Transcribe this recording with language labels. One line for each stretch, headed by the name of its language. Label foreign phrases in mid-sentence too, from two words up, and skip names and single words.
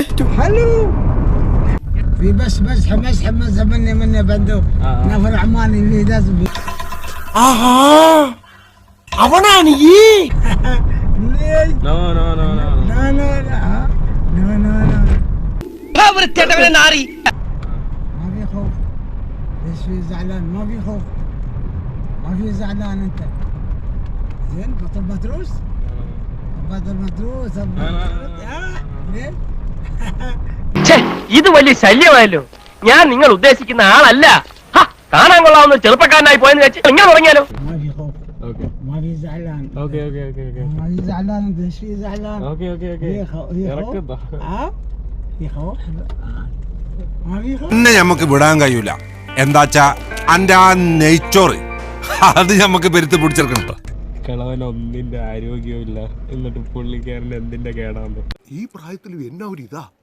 Malayalam: അവനാണ് ഈ നാറി.
Arabic: ليش في زعلان؟ ما في خوف، ما في زعلان انت. زين بطل مدروس، بطل مدروس. ليه؟
Malayalam: ഇത് വലിയ ശല്യമായല്ലോ. ഞാൻ നിങ്ങൾ ഉദ്ദേശിക്കുന്ന ആളല്ല. കാണാൻ കൊള്ളാവുന്ന ചെറുപ്പക്കാരനായി പോയെന്ന് വെച്ച് ഇങ്ങനെ തുടങ്ങിയാലോ.
Arabic: ما في خوف. اوكي. ما في زعلان.
English: okay okay okay okay
Arabic: ما في زعلان انت. ليش في زعلان؟
English: okay okay okay.
Arabic: في خوف. في خوف. ما في خوف.
Malayalam: എന്നെ ഞമ്മക്ക് വിടാൻ കഴിയൂല. എന്താച്ചാ അന്റെ ആ നെയ്ച്ചോറ് അത് ഞമ്മക്ക് പെരുത്ത് പിടിച്ചെടുക്കണം. കിളവൻ ഒന്നിന്റെ ആരോഗ്യവും ഇല്ല, എന്നിട്ട് പുള്ളിക്കാരൻ എന്തിന്റെ കേടാന്ന്. ഈ പ്രായത്തിൽ എന്നാ ഒരു ഇതാ.